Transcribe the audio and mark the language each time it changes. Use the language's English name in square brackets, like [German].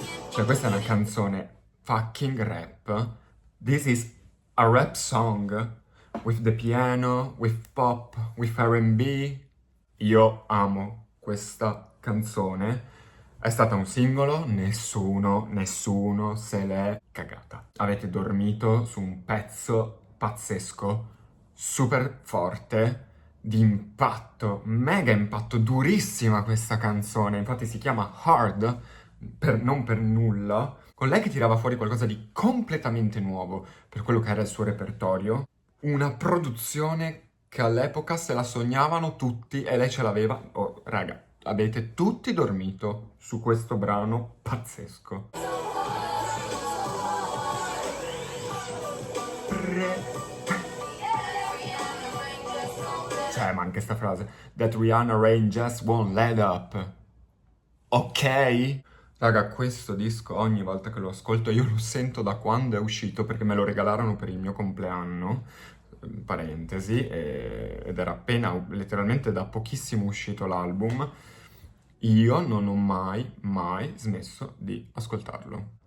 [Italian] Cioè questa è una canzone fucking rap. [English] This is a rap song with the piano, with pop, with R&B. [Italian] Io amo questa canzone. È stata un singolo, nessuno se l'è cagata. Avete dormito su un pezzo pazzesco, super forte, di impatto, mega impatto, durissima questa canzone, infatti si chiama Hard, non per nulla, con lei che tirava fuori qualcosa di completamente nuovo per quello che era il suo repertorio, una produzione che all'epoca se la sognavano tutti e lei ce l'aveva. Oh, raga, avete tutti dormito su questo brano pazzesco. Cioè, ma anche sta frase. [English] That Rihanna Rain just won't let up. [Italian] Ok? Raga, questo disco ogni volta che lo ascolto io lo sento da quando è uscito, perché me lo regalarono per il mio compleanno, parentesi, ed era appena, letteralmente da pochissimo uscito l'album. Io non ho mai smesso di ascoltarlo.